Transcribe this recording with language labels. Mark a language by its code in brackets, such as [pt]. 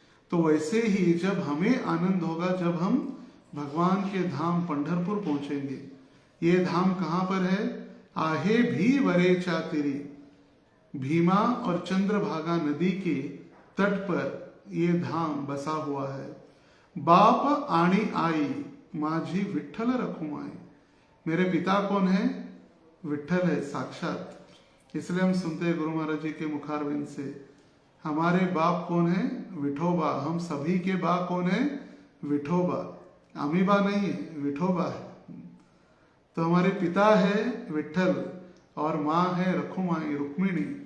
[hi] तो वैसे ही जब हमें आनंद होगा जब हम भगवान के धाम पंढरपुर पहुंचेंगे। ये धाम कहाँ पर है? [mr] आहे भी वरे चातिरी, [hi] भीमा और चंद्रभागा नदी के तट पर ये धाम बसा हुआ है। [mr] बाप आणी आई माझी विठ्ठल रखुमाई। [hi] मेरे पिता कौन है? विठ्ठल है साक्षात। इसलिए हम सुनते हैं गुरु महाराज जी के मुखारविंद से, हमारे बाप कौन है? विठोबा। हम सभी के बाप कौन है? विठोबा। अमीबा नहीं है, विठोबा है। तो हमारे पिता है विठ्ठल और माँ है रखुमाई रुक्मिणी।